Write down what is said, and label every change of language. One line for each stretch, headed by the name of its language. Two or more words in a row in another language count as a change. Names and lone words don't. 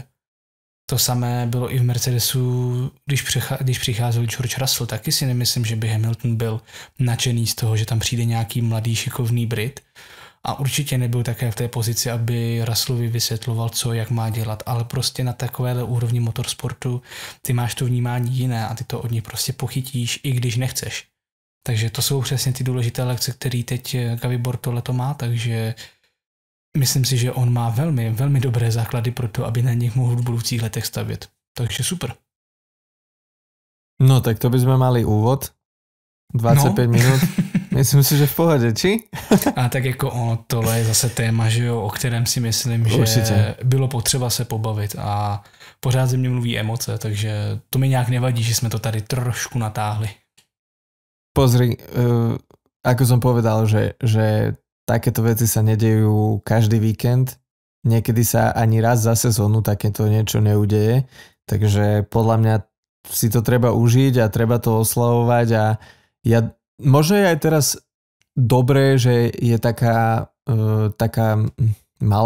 Czech: To samé bylo i v Mercedesu, když přicházel George Russell, taky si nemyslím, že by Hamilton byl nadšený z toho, že tam přijde nějaký mladý šikovný Brit a určitě nebyl také v té pozici, aby Russellovi vysvětloval, co, jak má dělat, ale prostě na takovéhle úrovni motorsportu ty máš to vnímání jiné a ty to od něj prostě pochytíš, i když nechceš. Takže to jsou přesně ty důležité lekce, které teď Gabi Bortoleto má, takže myslím si, že on má velmi, velmi dobré základy pro to, aby na nich mohl v budoucích letech stavět. Takže super.
Slovak: No tak to by sme mali úvod. 25 minút. Myslím si, že v pohode, či?
Czech: A tak jako tohle je zase téma, že jo, o kterém si myslím, že určitě bylo potřeba se pobavit a pořád ze mě mluví emoce, takže to mi nějak nevadí, že jsme to tady trošku natáhli.
Slovak: Pozri, ako som povedal, že takéto veci sa nedejú každý víkend. Niekedy sa ani raz za sezónu takéto niečo neudeje. Takže podľa mňa si to treba užiť a treba to oslavovať a možno je aj teraz dobré, že je taká malá